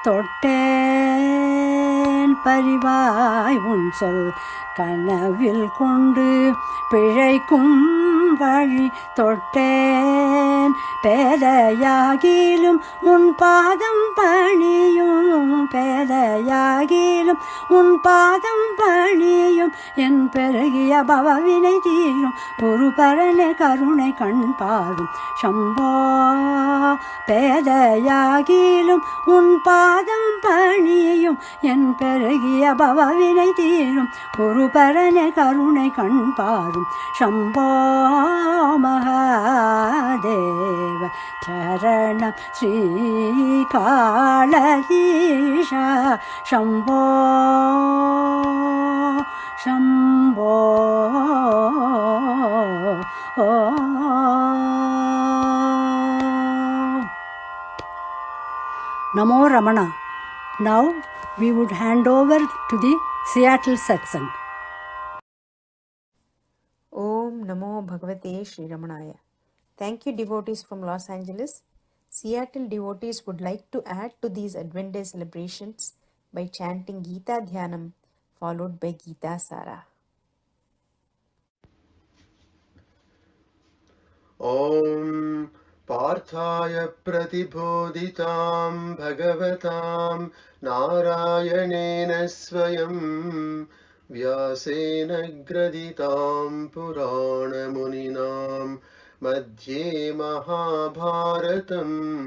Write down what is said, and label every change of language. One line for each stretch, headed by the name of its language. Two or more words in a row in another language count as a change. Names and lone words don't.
Tamil: தொட்டேன் பரிவாய் உன் சொல் கனவில் கொண்டு பிழைக்கும் வழி தொட்டேன் பேதையாகிலும் உன் பாதம் பணியும் பேதையாகிலும் உன் பாதம் பணியும் என் பெருகிய பவவினை தீரும் குருபரனே கருணை கண் பாரும் சம்போ பேதையாகிலும் உன் பாதம் பணியும் என் பெருகிய பவவினை தீரும் குருபரனே கருணை கண் பாரும் शम्भो
Sanskrit: महादेव चरणं श्रीकालदीश शम्भो शम्भो नमो रमण.
English: Now we would hand over to the Seattle satsang.
Sanskrit: ॐ नमो भगवते श्री रमणाय.
English: Thank you, devotees from Los Angeles. Seattle devotees would like to add to these Advent Day celebrations by chanting Gita Dhyanam followed by Gita Sara.
Sanskrit: ॐ पार्थाय प्रतिबोधितां भगवतां नारायणेन स्वयं व्यासेन ग्रथितां पुराणमुनिनां मध्ये महाभारतम्